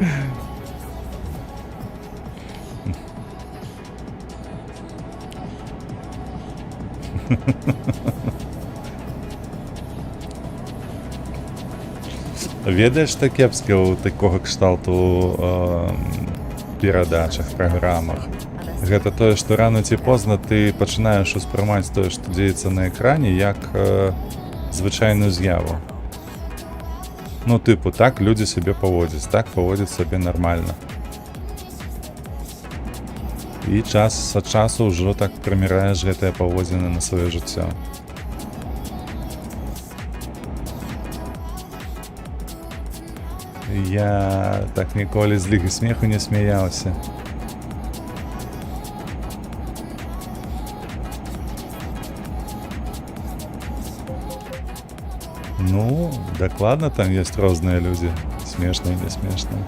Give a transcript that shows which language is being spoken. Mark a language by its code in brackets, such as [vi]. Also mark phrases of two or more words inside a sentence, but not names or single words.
[be] Ведаеш, што кепска ў такога кшталту перадачах, праграмах. Гэта тое, што рана ці позна ты пачынаеш успрымаць тое, што дзеецца на экране, як звычайную з'яву. [uk] Ну, типу, так люди себе поводять, так поводять себе нормально. [be] І час ад часу ўжо так прыміраеш гэтыя паводзіны на сваё жыццё. Я так ніколі з лігі смеху не смяяўся. Ну, дакладна, там ёсць розныя людзі, смешныя, не смешныя.